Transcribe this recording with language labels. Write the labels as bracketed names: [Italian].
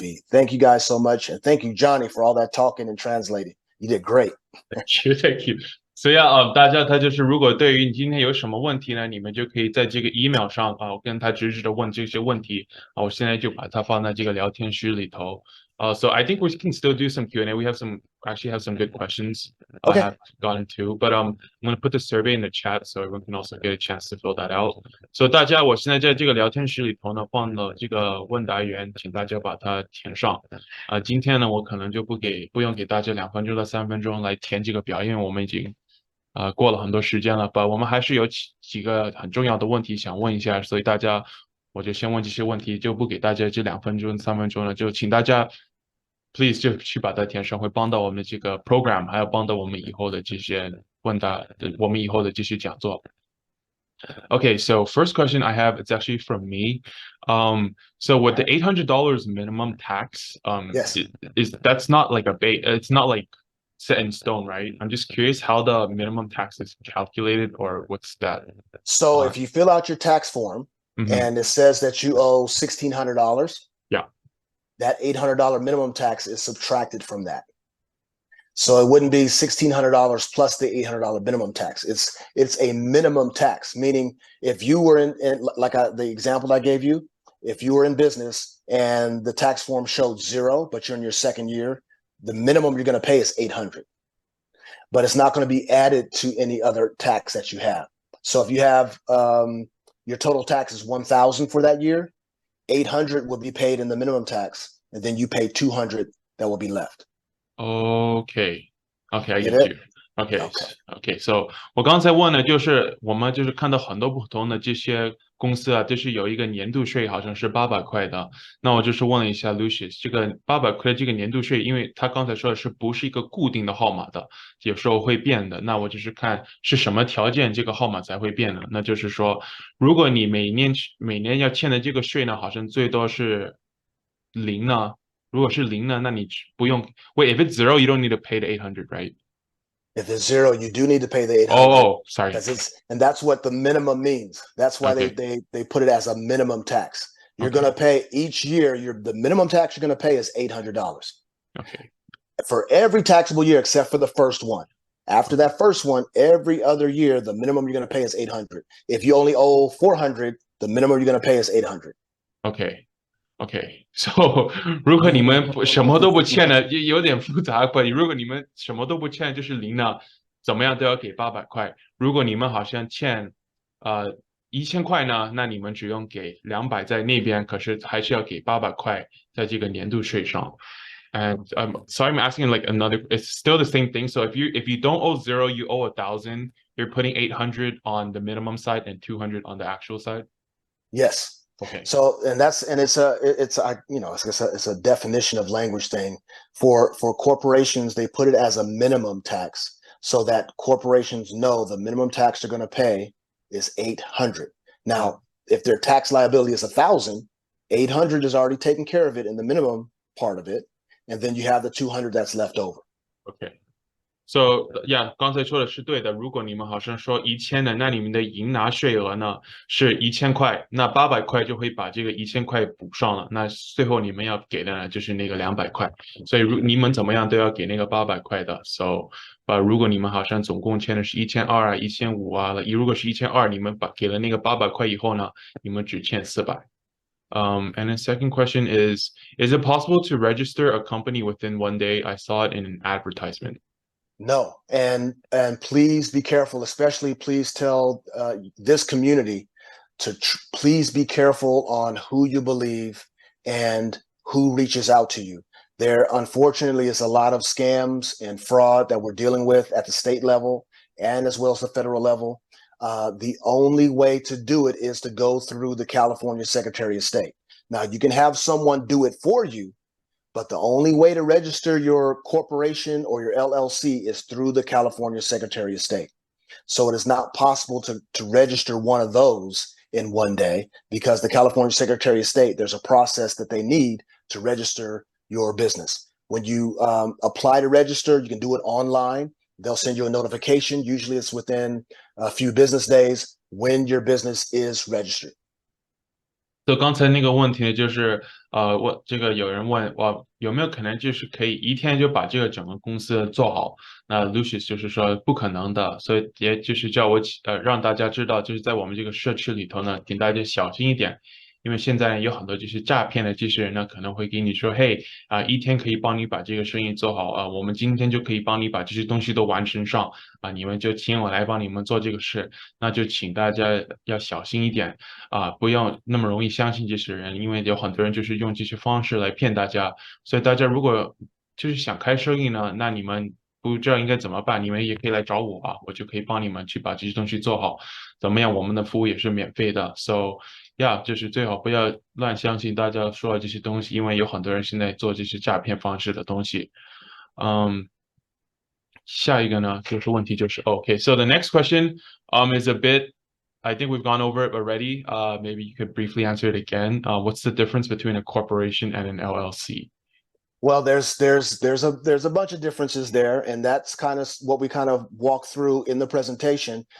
[English] Thank you guys so much, and thank you, Johnny, for all that talking and translating. You did great. Thank you. [Chinese] 所以大家他就是如果对于你今天有什么问题呢，你们就可以在这个 email 上我跟他直接的问这些问题我现在就把它放在这个聊天室里头。 [English] So I think we can still do some Q&A. We actually have some good questions Okay. I have gotten to, but I'm going to put the survey in the chat so everyone can also get a chance to fill that out. [Chinese] So 大家，我现在在这个聊天室里头呢放了这个问答员，请大家把它填上。今天呢我可能就不用给大家2分钟到3分钟来填这个表，因为我们已经过了很多时间了，我们还是有几个很重要的问题想问一下，所以大家我就先问这些问题，就不给大家这2分钟3分钟了，就请大家 please 就去把它填上，会帮到我们的这个 program， 还有帮到我们以后的这些问答，我们以后的这些讲座。 [English] Okay, so first question I have, it's actually from me. So with the $800 minimum tax, Yes. That's not like it's not like set in stone, right? I'm just curious how the minimum tax is calculated, or what's that? So if you fill out your tax form and it says that you owe $1,600, yeah, that $800 minimum tax is subtracted from that. So it wouldn't be $1,600 plus the $800 minimum tax. It's a minimum tax, meaning if you were in like the example I gave you, if you were in business and the tax form showed 0, but you're in your second year, the minimum you're going to pay is $800. But it's not going to be added to any other tax that you have. So if you have your total tax is $1,000 for that year, $800 will be paid in the minimum tax, and then you pay $200 that will be left. Okay, I get you. Okay, so [Chinese] 我刚才问的就是我们就是看到很多不同的这些公司就是有一个年度税好像是800块的，那我就是问了一下 Lucius， 这个800块这个年度税，因为他刚才说的是不是一个固定的号码的，有时候会变的，那我就是看是什么条件这个号码才会变的，那就是说如果你每年要欠的这个税呢，好像最多是0呢。如果是0呢，那你不用 [English] Wait, if it's 0, you don't need to pay the 800, right? If it's 0, you do need to pay the $800. Oh, sorry. And that's what the minimum means. That's why they put it as a minimum tax. You're going to pay each year. The minimum tax you're going to pay is $800. Okay. For every taxable year except for the first one. After that first one, every other year, the minimum you're going to pay is $800. If you only owe $400, the minimum you're going to pay is $800. Okay, so [Chinese] 如果你们什么都不欠的，有点复杂。如果你们什么都不欠，就是0呢，怎么样都要给800块。如果你们好像欠 1000块呢，那你们只用给200在那边，可是还是要给800块在这个年度税上。 [English] And so I'm asking like another, it's still the same thing. So if you don't owe 0, you owe 1,000. You're putting 800 on the minimum side and 200 on the actual side. Yes. Okay. So, and it's a definition of language thing. For corporations, they put it as a minimum tax so that corporations know the minimum tax they're going to pay is 800. Now, if their tax liability is 1,000, 800 is already taken care of it in the minimum part of it, and then you have the 200 that's left over. Okay. So yeah， [Chinese] 刚才说的是对的。如果你们好像说1000的，那你们的应纳税额呢是1000块，那800块就会把这个1000块补上了。那最后你们要给的呢就是那个200块。所以你们怎么样都要给那个800块的。 So，如果你们好像总共欠的是1200啊、1500啊，如果是1200，你们给了那个800块以后呢，你们只欠400。 [English] And the second question is it possible to register a company within 1 day? I saw it in an advertisement. No, and please be careful, especially please tell this community to please be careful on who you believe and who reaches out to you. There unfortunately is a lot of scams and fraud that we're dealing with at the state level and as well as the federal level. The only way to do it is to go through the California Secretary of State. Now, you can have someone do it for you, but the only way to register your corporation or your LLC is through the California Secretary of State. So it is not possible to register one of those in 1 day because the California Secretary of State, there's a process that they need to register your business. When you apply to register, you can do it online. They'll send you a notification. Usually it's within a few business days when your business is registered. [Chinese] 就刚才那个问题呢，就是这个有人问有没有可能就是可以一天就把这个整个公司做好？那 Lucius 就是说不可能的，所以也就是叫我让大家知道，就是在我们这个社区里头呢，请大家小心一点。因为现在有很多就是诈骗的这些人呢，可能会给你说，嘿一天可以帮你把这个生意做好我们今天就可以帮你把这些东西都完成上你们就请我来帮你们做这个事，那就请大家要小心一点不要那么容易相信这些人，因为有很多人就是用这些方式来骗大家，所以大家如果就是想开生意呢，那你们不知道应该怎么办，你们也可以来找我我就可以帮你们去把这些东西做好，怎么样？我们的服务也是免费的， [English] so yeah， [Chinese] 就是最好不要乱相信大家说的这些东西，因为有很多人现在做这些诈骗方式的东西。下一个呢，就是问题就是 [English] so the next question is a bit I think we've gone over it already. Maybe you could briefly answer it again. What's the difference between a corporation and an LLC? Well, there's a bunch of differences there, and that's kind of what we kind of walk through in the presentation.